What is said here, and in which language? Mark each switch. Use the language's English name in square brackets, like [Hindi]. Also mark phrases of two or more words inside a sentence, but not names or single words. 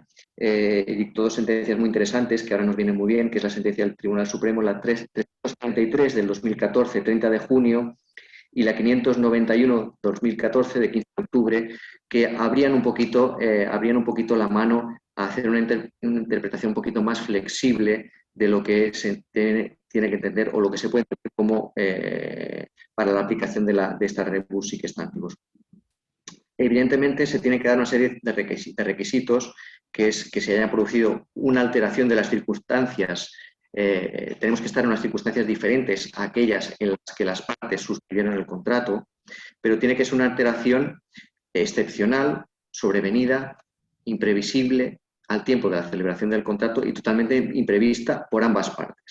[Spanish] y dictó dos sentencias muy interesantes que ahora nos vienen muy bien, que es la sentencia del Tribunal Supremo, la 333 del 2014, 30 de junio, y la 591-2014 de 15 de octubre, que abrían un poquito la mano a hacer una interpretación un poquito más flexible de lo que se tiene que entender o lo que se puede entender como para la aplicación de esta [Latin] rebus sic stantibus. [Spanish] Evidentemente se tiene que dar una serie de requisitos, que es que se haya producido una alteración de las circunstancias. Tenemos que estar en unas circunstancias diferentes a aquellas en las que las partes suscribieron el contrato, pero tiene que ser una alteración excepcional, sobrevenida, imprevisible al tiempo de la celebración del contrato y totalmente imprevista por ambas partes.